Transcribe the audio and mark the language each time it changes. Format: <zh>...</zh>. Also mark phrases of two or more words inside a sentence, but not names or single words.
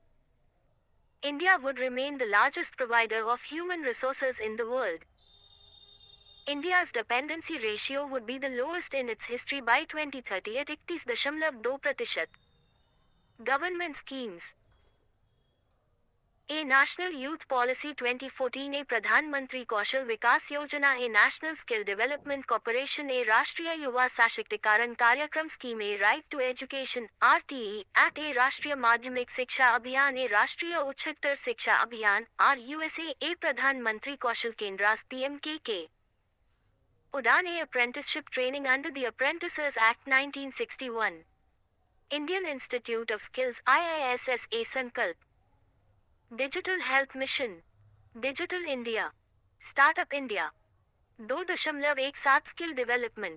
<en>India would remain the largest provider of human resources in the world. India's dependency ratio would be the lowest in its history by 2030 at 31.2%. Government schemes. A National Youth Policy 2014. A Pradhan Mantri Kaushal Vikas Yojana. A National Skill Development Corporation. A Rashtriya Yuva Sashaktikaran Karyakram Scheme. A Right to Education RTE Act. A Rashtriya Madhyamik Siksha Abhiyan. A Rashtriya Uchchaktar Siksha Abhiyan RUSA. A Pradhan Mantri Kaushal Kendras PMKK. Udan. A Apprenticeship Training under the Apprentices Act 1961. Indian Institute of Skills IISS Sankalp. Digital Health Mission. Digital India. Startup India. 2.17 Skill Development.</en>